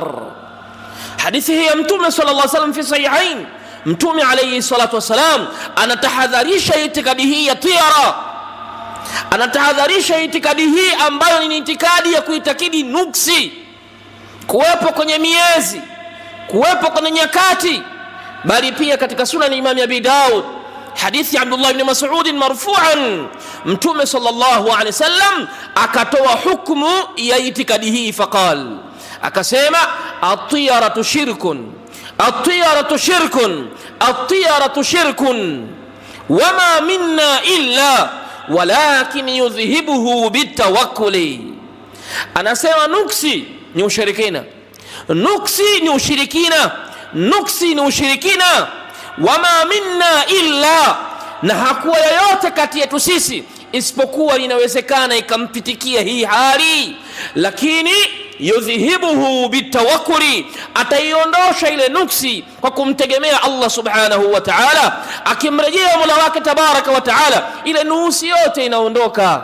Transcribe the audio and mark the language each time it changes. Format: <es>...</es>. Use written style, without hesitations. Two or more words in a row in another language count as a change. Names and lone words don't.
<sw>Hadithi hii ya Mtume</sw> <ar>صلى الله عليه وسلم في الصحيحين,</ar> <sw>Mtume</sw> <ar>عليه الصلاة والسلام</ar> <sw>anatahadharisha itikadi hii ya tiara, anatahadharisha itikadi hii ambayo ni itikadi ya kuitakidi nuksi, kuwepo kwenye miezi, kuwepo kwenye nyakati. Bali pia katika sunan Imam Abi Daud hadithi ya Abdullah ibn Mas'ud marfu'an,</sw> <ar>Mtume صلى الله عليه وسلم</ar> <sw>akatoa hukumu ya itikadi hii,</sw> <ar>فقال,</ar> <sw>akasema</sw> <ar>الطيرة شرك الطيرة شرك الطيرة شرك وما منا إلا ولكن يذهبه بالتوكل.</ar> <sw>Anasema nuksi ni ushirikina, nuksi ni ushirikina, nuksi ni ushirikina.</sw> <ar>وما منا إلا,</ar> <sw>na hakuwa yoyote kati yetu sisi isipokuwa inawezekana ikampitikia hii hali, lakini</sw> <ar>يذهبه بالتوكل,</ar> <sw>ataiondosha ile nuksi kwa kumtegemea Allah</sw> <ar>سبحانه وتعالى,</ar> <sw>akimrejea Mola wake</sw> <ar>تبارك وتعالى,</ar> <sw>ile nuksi yote inaondoka.</sw>